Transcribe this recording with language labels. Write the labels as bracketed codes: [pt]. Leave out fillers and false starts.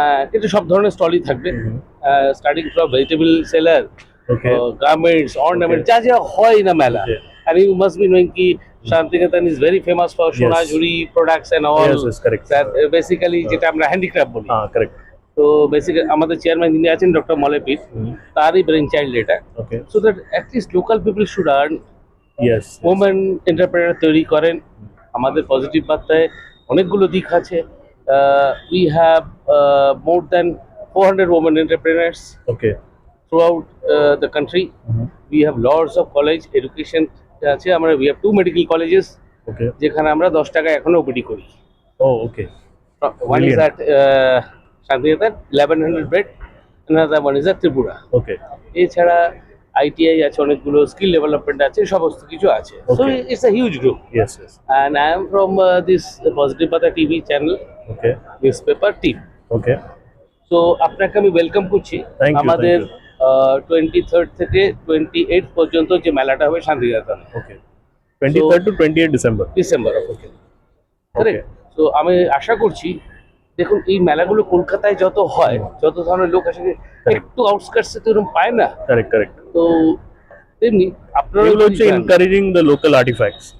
[bn] কিন্তু সব ধরনের স্টলই থাকবে, starting from vegetable seller, [en] Okay. [bn] Garments, ornament, যা যা হয় না মেলা। [en] Okay. And you must be knowing ki Shantiniketan is very famous for Sonajuri products and all. Yes, correct. That basically [bn] যেটা আমরা হ্যান্ডিক্রাফট বলি। [en] Correct. [bn] তো বেসিক্যালি আমাদের চেয়ারম্যান যিনি আছেন ডক্টর মলেপিট, তারই ব্রেন চাইল্ড এটা। [en] Okay. So that at least local people should earn. Yes. [bn] Women entrepreneur তৈরি করেন। আমাদের পজিটিভ বার্তায় অনেকগুলো দিক আছে। [en] We have more than 400 women entrepreneurs Okay. throughout the country. We have lots of college education আছে। আমরা we have 2 medical colleges Okay. [bn] যেখানে আমরা 10 টাকায় এখনো ওপিডি করি। [en] Oh, okay. One is Brilliant. at Shantiniketan 1100 bed, another one is at Tripura. Okay. [bn] এছাড়া ITI আছে, অনেকগুলো স্কিল ডেভেলপমেন্ট আছে, সমস্ত কিছু আছে। [en] So Okay. it's a huge group. Yes. And I am from this Positive Bata TV channel, Okay. newspaper team. Okay. [bn] So আপনাকে আমি welcome করছি [en] Thank you, [bn] আমাদের [en] thank [bn] 23rd থেকে 28th পর্যন্ত যে মেলাটা হবে Santiniketan, [en] Okay. 23rd to 28th December. December. Okay, correct. [bn] তো আমি আশা করছি, দেখুন এই মেলাগুলো কলকাতায় যত হয়, যত ধরনের লোক আসে, একটু আউটস্কার্টসে তো এরকম পায় না। [en] Correct. [bn] তো তেমনি আপনারা এগুলো হচ্ছে [en] encouraging the local artifacts.